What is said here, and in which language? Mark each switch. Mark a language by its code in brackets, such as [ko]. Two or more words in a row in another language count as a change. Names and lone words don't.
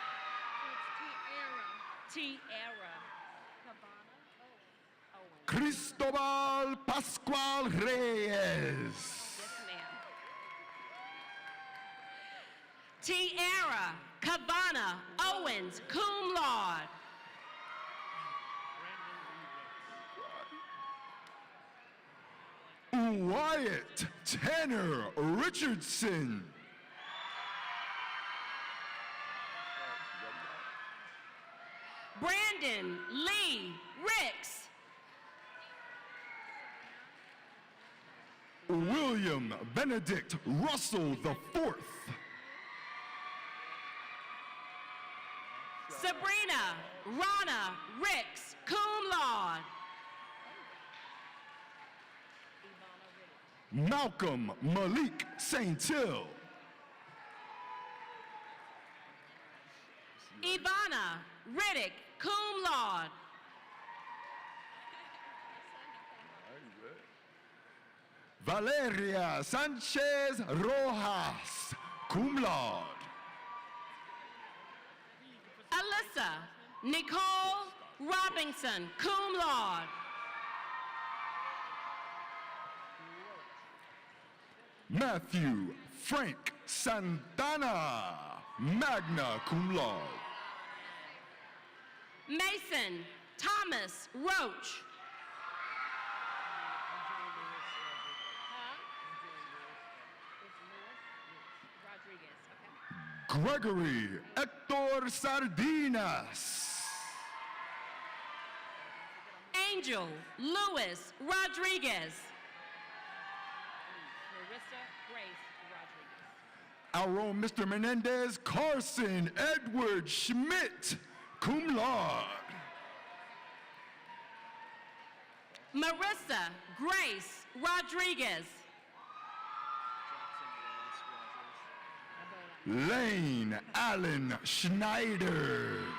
[en] Tiara. Cristobal Pascual Reyes. Tiara Kavana Owens, [la] cum laude. [en] Wyatt Tanner Richardson. Brandon Lee Ricks. William Benedict Russell IV. Sabrina Rana Ricks, [la] cum laude. [en] Malcolm Malik St. Hill. Ivana Riddick, [la] cum laude. [en] Valeria Sanchez Rojas, [la] cum laude. [en] Alyssa Nicole Robinson, [la] cum laude. [en] Matthew Frank Santana, [la] magna cum laude. [en] Mason Thomas Roach. Gregory Hector Sardinas. Angel Lewis Rodriguez. Our own Mr. Menendez Carson Edward Schmidt, [la] cum laude. [en] Marissa Grace Rodriguez. Lane Allen Schneider.